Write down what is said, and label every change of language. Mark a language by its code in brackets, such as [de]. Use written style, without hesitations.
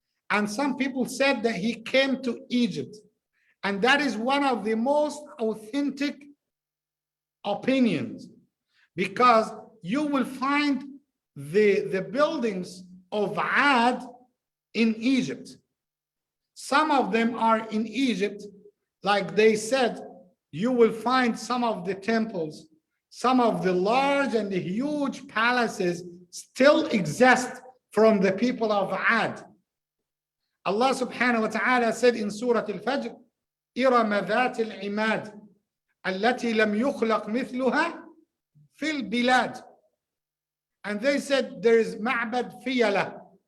[en] And some people said that he came to Egypt. And that is one of the most authentic opinions, because you will find the buildings of Ad in Egypt. Some of them are in Egypt, like they said, you will find some of the temples, some of the large and the huge palaces still exist from the people of Ad. Allah subhanahu wa ta'ala said in Surah Al-Fajr, [ar] إِرَمَ ذَاتِ الْعِمَادِ الَّتِي لَمْ يُخْلَقْ مِثْلُهَا فِي الْبِلَادِ. [en] And they said there is Ma'bad Fiyala.